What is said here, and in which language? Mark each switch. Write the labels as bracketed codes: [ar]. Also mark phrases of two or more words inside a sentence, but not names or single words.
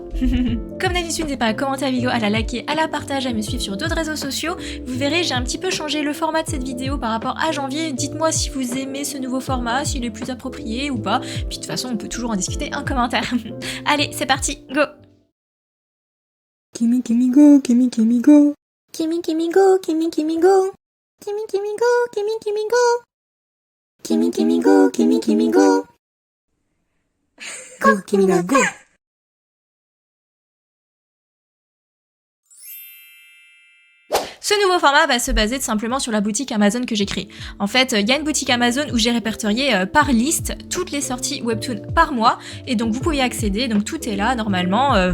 [fr] Comme d'habitude, n'hésitez pas à commenter la vidéo, à la liker, à la partager, à me suivre sur d'autres réseaux sociaux. Vous verrez, j'ai un petit peu changé le format de cette vidéo par rapport à janvier. Dites-moi si vous aimez ce nouveau format, s'il est plus approprié ou pas. Puis de toute façon, on peut toujours en discuter en commentaire. Allez, c'est parti, go! Kimi Kimi go, Kimi Kimi go. Kimi Kimi go, Kimi Kimi go. Kimi Kimi go, Kimi Kimi go. Kimi Kimi go, Kimi Kimi go. Go, Kimi ga go. Ce nouveau format va se baser tout simplement sur la boutique Amazon que j'ai créée. En fait, il y a une boutique Amazon où j'ai répertorié par liste toutes les sorties webtoon par mois, et donc vous pouvez y accéder, donc tout est là normalement.